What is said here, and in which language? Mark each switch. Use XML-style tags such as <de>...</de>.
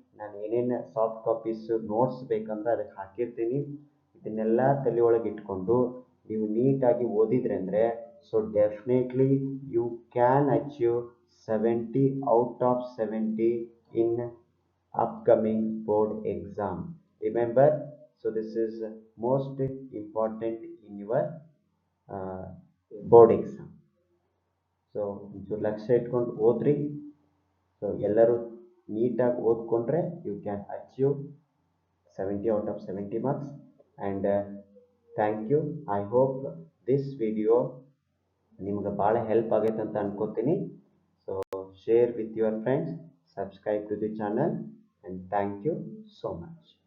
<kn>ನಾನು ಏನೇನು soft copies notes ಬೇಕಂದ್ರೆ ಅದಕ್ಕೆ ಹಾಕಿರ್ತೀನಿ. ಇದನ್ನೆಲ್ಲ ತಲೆ ಒಳಗೆ ಇಟ್ಕೊಂಡು ನೀವು ನೀಟಾಗಿ ಓದಿದ್ರೆ ಅಂದರೆ</kn> <en>So definitely you can achieve 70 out of 70 in upcoming board exam. Remember, so this is most important in your board exam.</en> <kn>So ಒಂಚೂರು ಲಕ್ಷ್ಯ ಇಟ್ಕೊಂಡು ಓದ್ರಿ. ಸೊ ಎಲ್ಲರೂ ನೀಟಾಗಿ ಓದ್ಕೊಂಡ್ರೆ</kn> <en>You can achieve 70 out of 70 marks. And thank you. I hope this video</en> <kn>ನಿಮ್ಗೆ ಭಾಳ help ಆಗೈತೆ ಅಂತ ಅನ್ಕೋತೀನಿ. So</kn> <en>share with your friends, subscribe to the channel, and thank you so much.</en>